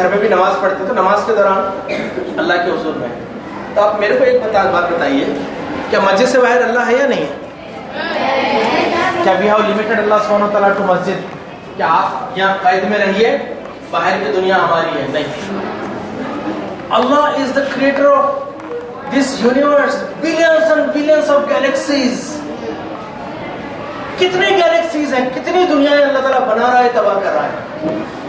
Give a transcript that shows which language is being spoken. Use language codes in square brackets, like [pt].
[ur] گھر میں بھی نماز پڑھتے تو نماز کے دوران اللہ کے حضور میں. تو آپ میرے کو ایک بات بتائیے, کیا مسجد سے باہر اللہ ہے یا نہیں ہے؟ کیا [en] we have limited [ur] اللہ سبحانہ وتعالیٰ to مسجد؟ کیا آپ یہاں قید میں رہیے, باہر کی دنیا ہماری ہے؟ نہیں. [en] Allah is the creator of this universe, billions and billions of galaxies. [ur] کتنے گیلیکسیز ہیں, کتنی دنیایں اللہ تعالیٰ بنا رہا ہے, تباہ کر رہا ہے.